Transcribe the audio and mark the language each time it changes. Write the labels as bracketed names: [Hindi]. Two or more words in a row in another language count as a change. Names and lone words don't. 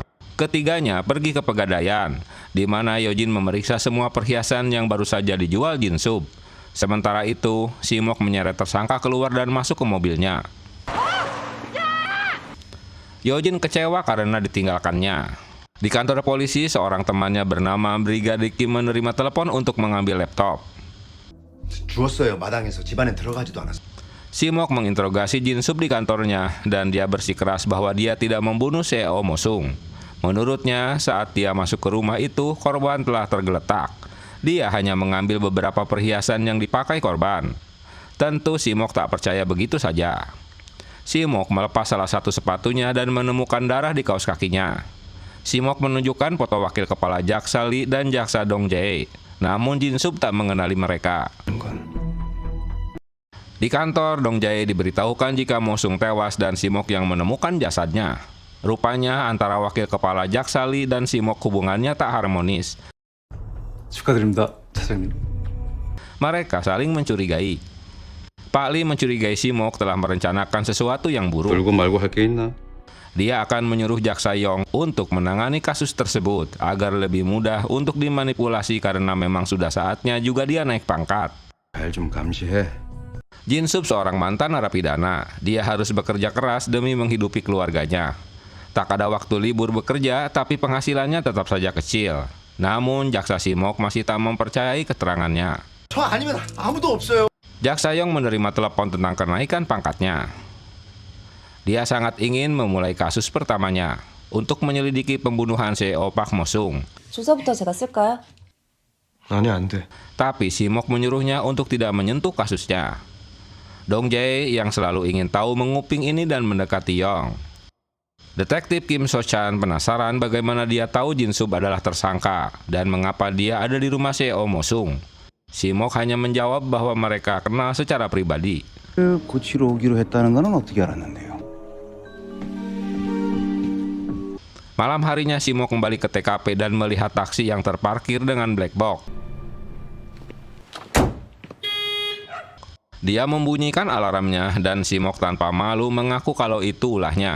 [Indonesian] Ketiganya pergi ke pegadaian, di mana Yo-jin memeriksa semua perhiasan yang baru saja dijual Jin-sub. Sementara itu, Si-mok menyeret tersangka keluar dan masuk ke mobilnya. Yo-jin kecewa karena ditinggalkannya. Di kantor polisi, seorang temannya bernama Brigadir Kim menerima telepon untuk mengambil laptop. [Korean] 주웠어요. 마당에서 집안에 들어가지도 않았어. [Indonesian] Si-mok menginterogasi Jin-sub di kantornya dan dia bersikeras bahwa dia tidak membunuh CEO Mo-sung. Menurutnya, saat dia masuk ke rumah itu, korban telah tergeletak. Dia hanya mengambil beberapa perhiasan yang dipakai korban. Tentu Si-mok tak percaya begitu saja. Si-mok melepas salah satu sepatunya dan menemukan darah di kaos kakinya. Si-mok menunjukkan foto wakil kepala jaksa Lee dan jaksa Dong Jae. Namun Jin-sub tak mengenali mereka. Di kantor, Dong Jae diberitahukan jika Mo-sung tewas dan Si-mok yang menemukan jasadnya. Rupanya antara wakil kepala jaksa Lee dan Si-mok hubungannya tak harmonis. [Korean] 축하드립니다, 차장님. [Indonesian] Mereka saling mencurigai. Pak Lee mencurigai Si-mok telah merencanakan sesuatu yang buruk. [Korean] 돌고 말고 할 게 있나? [Indonesian] Dia akan menyuruh jaksa Yong untuk menangani kasus tersebut agar lebih mudah untuk dimanipulasi karena memang sudah saatnya juga dia naik pangkat. [Korean] 잘 좀 감시해. [Indonesian] Jin-sub seorang mantan narapidana. Dia harus bekerja keras demi menghidupi keluarganya. Tak ada waktu libur bekerja, tapi penghasilannya tetap saja kecil. Namun, jaksa Si-mok masih tak mempercayai keterangannya. [Korean] 저 아니면 아무도 없어요. [Indonesian] Jaksa Yong menerima telepon tentang kenaikan pangkatnya. Dia sangat ingin memulai kasus pertamanya. untuk menyelidiki pembunuhan CEO Park Mo-sung. [Korean] 조사부터 제가 쓸까요? 아니, 안 돼. [Indonesian] Tapi Simok menyuruhnya untuk tidak menyentuh kasusnya. Dong Jae yang selalu ingin tahu menguping ini dan mendekati Yong. Detektif Kim So-chan penasaran bagaimana dia tahu Jin Sub adalah tersangka dan mengapa dia ada di rumah CEO Mo-sung. Simok hanya menjawab bahwa mereka kenal secara pribadi. [Korean] 고치러 오기로 했다는 거는 어떻게 알았는데요? [Indonesian] Malam harinya Simok kembali ke TKP dan melihat taksi yang terparkir dengan [English] black box. [Indonesian] Dia membunyikan alarmnya dan Simok tanpa malu mengaku kalau itu ulahnya.